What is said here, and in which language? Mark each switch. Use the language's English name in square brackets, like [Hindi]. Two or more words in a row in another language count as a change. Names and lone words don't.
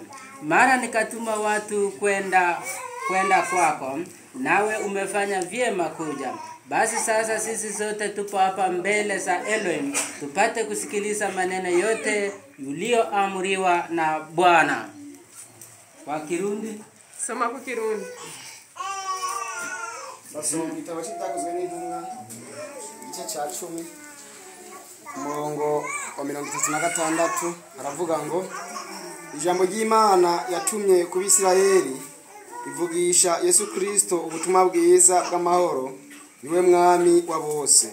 [Swahili] Mara nikatuma watu kwenda kwako, nawe umefanya vyema kuja. Basi sasa sisi sote tupo hapa mbele za Elohim tupate kusikiliza maneno yote ulioamriwa na Bwana. Kwa Kirundi, soma kwa Kirundi. [Rundi] Basoma igitabo cy'Ibyakozwe n'Intumwa igice cya 10 umurongo wa 36 aravuga ngo ijambo ry'Imana yatumye ku Bisirayeli ivugisha Yesu Kristo ubutumwa bwiza bw'amahoro, niwe mwami wa bose.